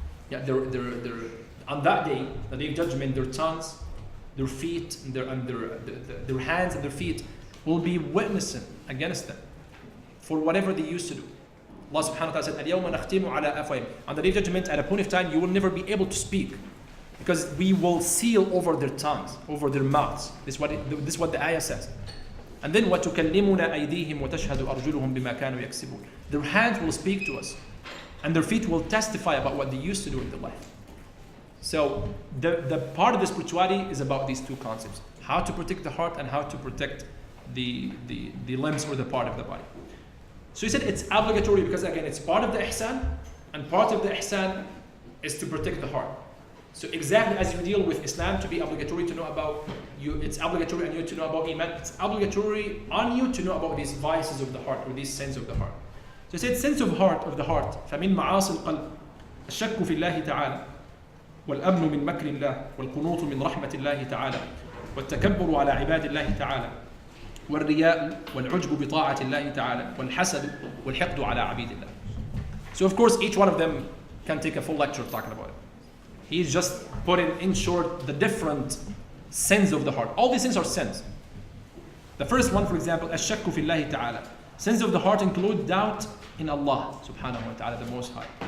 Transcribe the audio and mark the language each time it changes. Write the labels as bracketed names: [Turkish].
[English] Yeah, they're on that day, the day of judgment, their tongues, their feet, and their hands and their feet will be witnessing against them for whatever they used to do. Allah subhanahu wa ta'ala said, [Arabic] الْيَوْمَ نَخْتِمُ عَلَىٰ أَفْوَاهِمْ. [English] On the day of judgment, at a point of time, you will never be able to speak, because we will seal over their tongues, over their mouths. This is what the ayah says. And then [Arabic] وَتُكَلِّمُنَا أَيْدِيهِمْ وَتَشْهَدُ أَرْجُلُهُم بِمَا كَانُوا يَكْسِبُونَ. [English] Their hands will speak to us, and their feet will testify about what they used to do in their life. So the part of the spirituality is about these two concepts: how to protect the heart and how to protect the limbs or the part of the body. So he said it's obligatory because, again, it's part of the ihsan, and part of the ihsan is to protect the heart. So exactly as you deal with Islam to be obligatory to know about you, it's obligatory on you to know about Iman, it's obligatory on you to know about these vices of the heart or these sins of the heart. So he said sense of the heart. [Arabic] فَمِن مَعَاصِ الْقَلْبِ الشَّكُّ فِي اللَّهِ تَعَالَى والأمن من مكر الله والقنوط من رحمة الله تعالى والتكبر على عباد الله تعالى والرياء والعجب بطاعة الله تعالى والحسد والحقد على عبيد الله. [English] So of course each one of them can take a full lecture talking about it. He's just putting in short the different sins of the heart. All these sins are sins. The first one, for example, [Arabic] الشك في الله تعالى. [English] Sins of the heart include doubt in Allah subhanahu wa ta'ala, the Most High.